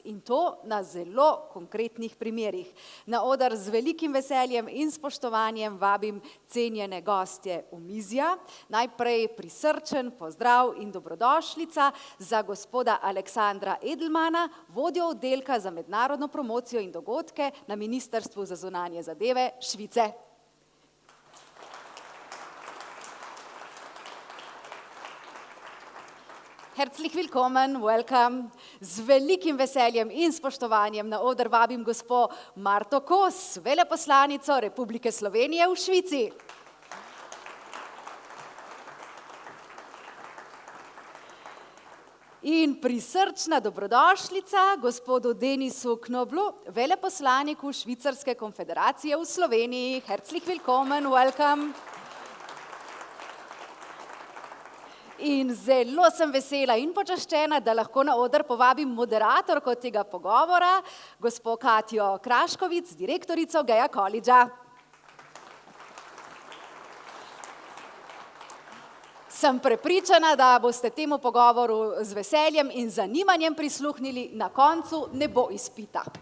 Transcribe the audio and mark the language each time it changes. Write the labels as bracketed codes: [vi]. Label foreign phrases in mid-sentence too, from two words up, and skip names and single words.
[sl] In to na zelo konkretnih primerih. Na oder z velikim veseljem in spoštovanjem vabim cenjene gostje omizja. Najprej prisrčen pozdrav in dobrodošlica za gospoda Aleksandra Edelmana, vodjo oddelka za mednarodno promocijo in dogodke na Ministrstvu za zunanje zadeve Švice. [de] Herzlich willkommen, [en] welcome. [sl] Z velikim veseljem in spoštovanjem na oder vabim gospo Marto Kos, veleposlanico Republike Slovenije v Švici. In prisrčna dobrodošlica gospodu Denisu Knoblu, veleposlaniku Švicarske konfederacije v Sloveniji. [de] Herzlich willkommen, [en] welcome. [sl] In zelo sem vesela in počaščena, da lahko na oder povabim moderatorko tega pogovora, gospo Katjo Kraškovic, direktorico Geja Collegea. Sem prepričana, da boste temu pogovoru z veseljem in zanimanjem prisluhnili, na koncu ne bo izpita.